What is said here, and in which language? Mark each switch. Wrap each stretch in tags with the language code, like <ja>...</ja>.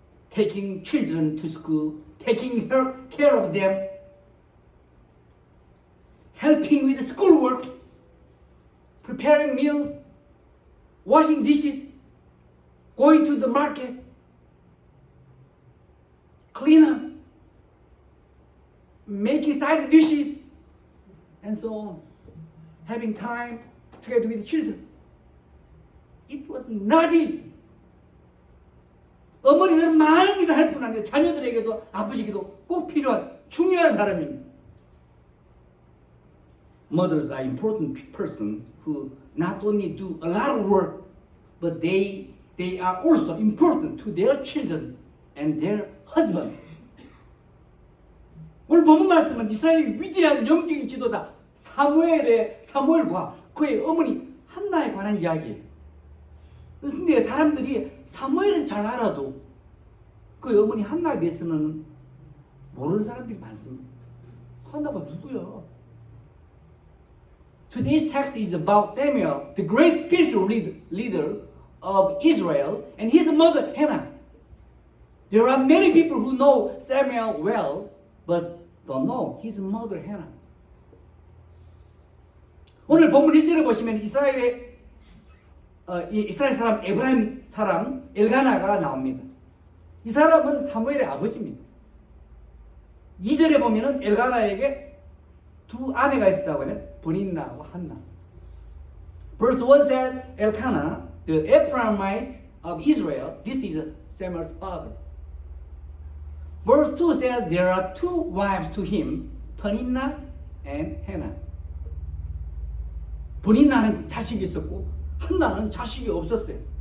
<en>Taking children to school, taking care of them, helping with the schoolworks, preparing meals, washing dishes, going to the market, clean up, making side dishes, and so on. Having time together with the children. It was not easy.</en> <ko>어머니들은 많은 일을 할 뿐 아니라 자녀들에게도 아버지에게도 꼭 필요한 중요한 사람입니다.</ko> <en>Mothers are important person who not only do a lot of work, but they are also important to their children and their husband.</en> <ko>오늘 본문 말씀은 이스라엘의 위대한 영적인 지도자 사무엘과 그의 어머니 한나에 관한 이야기예요. 근데 사람들이 사무엘은 잘 알아도 그 어머니 한나에 대해서는 모르는 사람들이 많습니다. 한나가 누구야?</ko> <en>Today's text is about Samuel, the great spiritual leader of Israel, and his mother Hannah. There are many people who know Samuel well, but don't know his mother Hannah.</en> <ko>오늘 본문 1절에 보시면 이스라엘 사람 에브라임 사람 엘가나가 나옵니다. 이 사람은 사무엘의 아버지입니다. 2절에 보면은 엘가나에게 두 아내가 있었다고 해요. 브닌나와 한나.</ko> <en>Verse 1 says Elkanah, the Ephraimite of Israel. This is Samuel's father. Verse 2 says there are two wives to him, Peninnah and Hannah.</en> <ko>브닌나는 자식이 있었고 한나는 자식이 없었어요.</ko>